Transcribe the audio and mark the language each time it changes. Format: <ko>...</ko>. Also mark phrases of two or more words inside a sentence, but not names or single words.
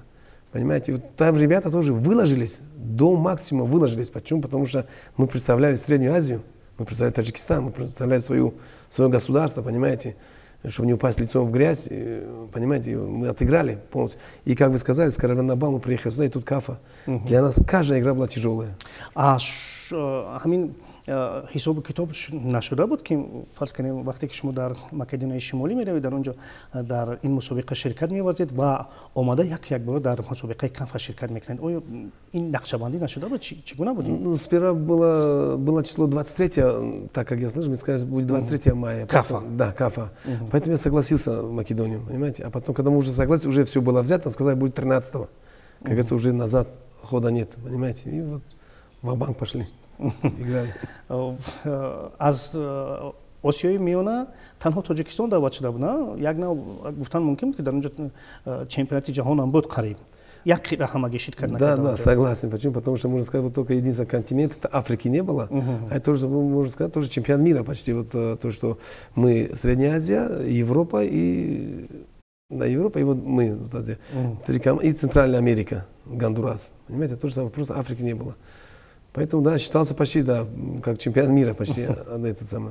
<ru>Понимаете, вот там ребята тоже выложились, до максимума выложились. Почему? Потому что мы представляли Среднюю Азию, мы представляли Таджикистан, мы представляли свое государство, понимаете, чтобы не упасть лицом в грязь, понимаете, мы отыграли полностью. И как вы сказали, с корабля на бал мы приехали сюда, и тут КАФа. Для нас каждая игра была тяжелая.</ru> <fa>حساب کتاب نشده بود که فرض کنیم وقتی که شما در مقدونیه شمالی میروید در اونجا در این مسابقه شرکت می‌ورزید و آماده یک بار در مسابقه کاف شرکت میکنید، آیا این نقشه‌بندی نشده بود؟ چگونه بود؟</fa> <ru>Ну, сперва было число 23, так как я слышал, мне сказали, будет 23 мая. Кафа. Да, КАФа. Поэтому я согласился в Македонию, понимаете? А потом, когда мы уже согласились, уже все было взято, сказали, будет 13-го. Как говорится, уже назад хода нет, понимаете? И вот ва-банк пошли.</ru> <fa>از آسیای میانه تنها تاجیکستان دعوت شده بود، نه؟ یک نوع گفتن ممکن بود که در اونجا چمپیونات جهان هم بود قریب. یک همه شرکت نکرده.</fa> <ru>Да, согласен. Почему? Потому что, можно сказать, вот только единственный континент, это Африки не было. А это тоже, можно сказать, тоже чемпионат мира почти. Вот то, что мы Средняя Азия, Европа и... Да, Европа, и вот мы, вот Азия. И Центральная Америка, Гондурас. Понимаете, то же самое, просто Африки не было. Поэтому, да, считался почти, да, как чемпион мира почти, это самое.</ru>